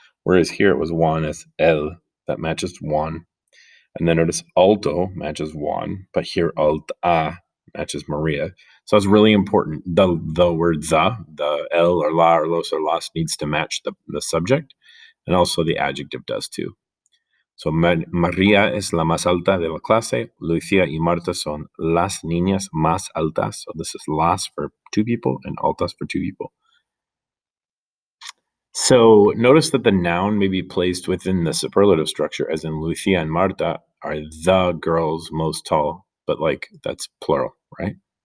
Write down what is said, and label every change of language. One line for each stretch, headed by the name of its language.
English: Whereas here it was
Spanish: Juan es el,
English: that matches Juan. And then notice alto matches Juan, but here alta matches Maria. So it's really important. The word the el or la or los or las needs to match the subject, and also the adjective does too.
Spanish: So María es la más alta de la clase. Lucia y Marta son las niñas más altas.
English: So this is las for two people and altas for two people. So notice that the noun may be placed within the superlative structure, as in Lucia and Marta are the girls most tall, but like that's plural, right?